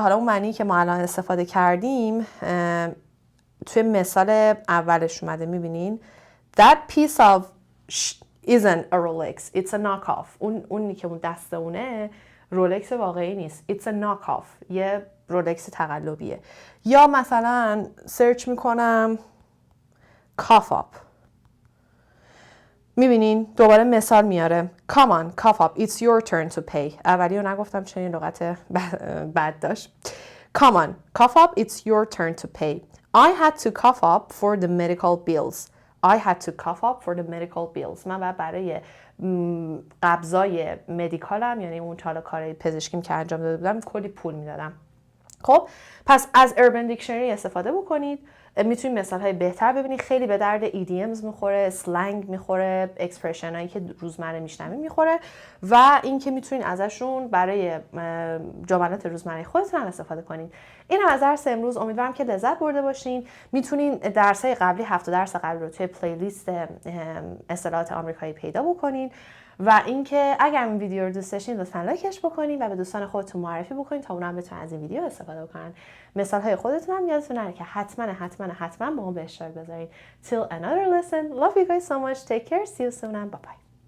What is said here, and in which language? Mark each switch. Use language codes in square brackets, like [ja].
[fa] حالا اون معنی که ما الان استفاده کردیم توی مثال اولش اومده، میبینین [en] that piece of isn't a Rolex, it's a knockoff. [fa] اونی که اون دست اونه رولکس واقعی نیست، [en] it's a knockoff، [fa] یه رولکس تقلبیه. یا مثلا سرچ میکنم [en] cough up، [fa] میبینین دوباره مثال میاره [en] come on cough up, it's your turn to pay. [fa] اولی رو نگفتم چون این لغت بد داشت. [en] come on cough up, it's your turn to pay. I had to cough up for the medical bills. I had to cough up for the medical bills. [fa] من باید برای قبضای مدیکالم، یعنی اون کار پزشکیم که انجام داده بودم، کلی پول میدادم. خب پس از Urban Dictionary استفاده بکنید. میتونید مثالهای بهتر ببینید. خیلی به درد EDMs میخوره، سلنگ میخوره، اکسپرشن هایی که روزمره میشنوید میخوره و اینکه میتونید ازشون برای جملات روزمره خودتون هم استفاده کنید. اینم از درس امروز. امیدوارم که لذت برده باشین. میتونین درس‌های قبلی، 7 درس قبلی رو توی پلیلیست اصطلاحات آمریکایی پیدا بکنین و اینکه اگر این ویدیو رو دوست داشتین لطفاً لایکش بکنین و به دوستان خودتون معرفی بکنین تا اونها هم بتونن از این ویدیو استفاده بکنن. مثال‌های خودتون هم یادتون نره که حتما با ما به اشتراک بذارین. [en] Till another lesson. Love you guys so much. Take care. See you soon and bye bye.